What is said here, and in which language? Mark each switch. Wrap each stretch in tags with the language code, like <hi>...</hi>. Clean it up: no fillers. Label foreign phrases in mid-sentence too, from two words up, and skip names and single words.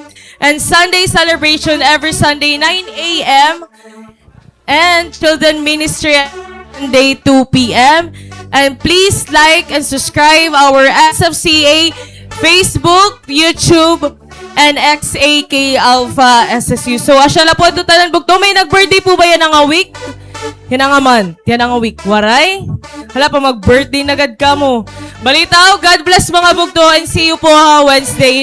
<en>And Sunday celebration every Sunday, 9 a.m. And Children Ministry Sunday, 2 p.m. And please like and subscribe our SFCA Facebook, YouTube, and XAK Alpha SSU.</en> <war>So, asya na po ito tanan bugto. May nag-birthday po ba yan nga week? Yan nga man. Yan nga week. Waray? Hala pa mag-birthday na gad ka mo. Balitaw,</war> <en>God bless</en> <war>mga bugto</war> <en>and see you</en> <war>po Wednesday.</war>